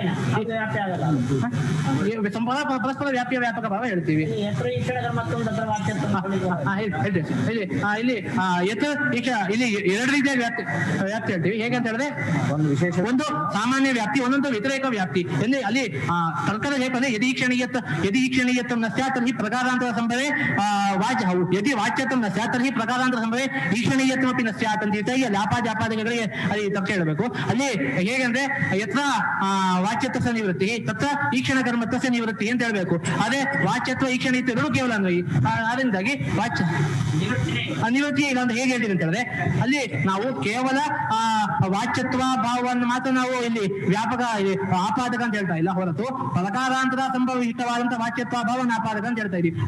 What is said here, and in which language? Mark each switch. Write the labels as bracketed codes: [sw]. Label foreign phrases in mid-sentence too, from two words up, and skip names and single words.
[kn] ಪರಸ್ಪರ ವ್ಯಾಪ್ಯ ವ್ಯಾಪಕ ಭಾವ ಹೇಳ್ತೀವಿ. ಇಲ್ಲಿ ಇಲ್ಲಿ ಎರಡು ರೀತಿಯ ವ್ಯಾಪ್ತಿ ಹೇಳ್ತೀವಿ. ಹೇಗೆ ಅಂತ ಹೇಳಿದ್ರೆ ಒಂದು ಸಾಮಾನ್ಯ ವ್ಯಾಪ್ತಿ, ಒಂದೊಂದು ವ್ಯತಿರೇಕ ವ್ಯಾಪ್ತಿ. ಅಲ್ಲಿ ತರ್ಕದ ಹೇಗೆ [sa] ಯದಿ ಕ್ಷಣೀಯತ್ವ ನ ಸ್ಯಾತ್ ತರ್ಹಿ ಪ್ರಕಾರಾಂತರ ಸಂಭವೇ ಯದಿ ವಾಚ್ಯತ್ವ ನ ಸ್ಯಾತ್ ತರ್ಹಿ ಪ್ರಕಾರಾಂತರ ಸಂಭವೇ ಈಕ್ಷಣೀಯತ್ವಪಿ ನ ಸ್ಯಾತ್ [kn] ಅಂತ ಹೇಳ್ತಾ ಲಾಪಾಜಾಪಾದಿಗಳಿಗೆ ಅಲ್ಲಿ ತರ್ಕ ಹೇಳಬೇಕು. ಅಲ್ಲಿ ಹೇಗಂದ್ರೆ [sa] ಯತ್ರ ವಾಚ್ಯತ್ವ ನಿವೃತ್ತಿ ತತ್ರ ಈಕ್ಷಣ ಕರ್ಮತ್ವ ನಿವೃತ್ತಿ [kn] ಅಂತ ಹೇಳ್ಬೇಕು. ಅದೇ ವಾಚ್ಯತ್ವ ಈಕ್ಷಣೀಯತ್ವ ಎರಡು ಕೇವಲ ಅನ್ವಯಿ. ಅದರಿಂದಾಗಿ ವಾಚ್ಯ ನಿವೃತ್ತಿ ಇಲ್ಲ ಅಂತ ಹೇಗೆ ಹೇಳ್ತೀವಿ ಅಂತ ಹೇಳಿದ್ರೆ ಅಲ್ಲಿ ನಾವು ಕೇವಲ ವಾಚ್ಯತ್ವ ಭಾವವನ್ನು ಮಾತ್ರ ನಾವು ಇಲ್ಲಿ ವ್ಯಾಪಕ ಆಪಾದಕ ಅಂತ ಹೇಳ್ತಾ ಇಲ್ಲ, ಹೊರತು ಪ್ರಕಾರಾಂತರ ಸಂಭವ ವಿಶಿಷ್ಟವಾದಂತಹ ವಾಚ್ಯತ್ವ ಭಾವನ ಆಪಾದಕ ಅಂತ ಹೇಳ್ತಾ ಇದೀವಿ.